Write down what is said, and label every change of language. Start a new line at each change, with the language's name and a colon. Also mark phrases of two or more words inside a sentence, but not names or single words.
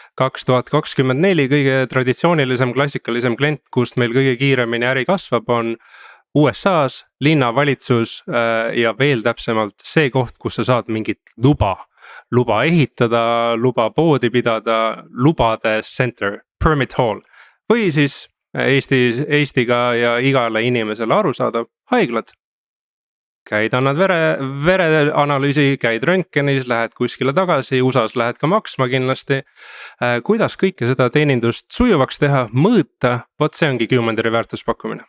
Estonian: 2024 kõige traditsioonilisem, klassikalisem klient, kust meil kõige kiiremini äri kasvab, on USA-s linnavalitsus ja veel täpsemalt see koht, kus sa saad mingit luba ehitada, luba poodi pidada, lubade center,
English: permit hall
Estonian: või siis Eestiga ja igale inimesele arusaadav haiglad. Käid, annad vereanalüüsi, käid röntgenis, lähed kuskile tagasi, USAs lähed ka maksma kindlasti. Kuidas kõike seda teenindust sujuvaks teha, mõõta, vot see ongi Q-Manderi väärtuspakkumine.